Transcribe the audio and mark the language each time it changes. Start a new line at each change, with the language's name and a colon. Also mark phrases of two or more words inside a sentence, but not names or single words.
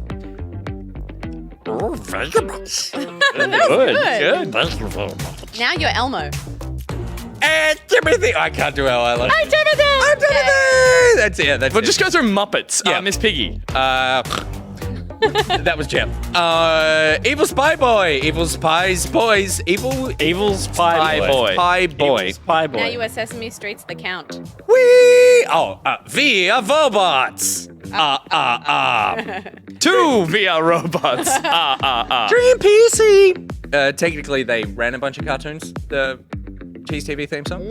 English: Oh, VegaBus. Good. Now you're Elmo. And Timothy. I can't do how I like. Hi, Timothy. I'm Timothy. That's it. That's Well, it. just go through Muppets. Yeah, Miss Piggy. That was Jeb. EvilSpyBoy. EvilSpyBoys. EvilSpyBoy. EvilSpyBoy. Now you are Sesame Street's The Count. Via robots. Two VR robots. Dream PC. Technically, they ran a bunch of cartoons. The Cheese TV theme song.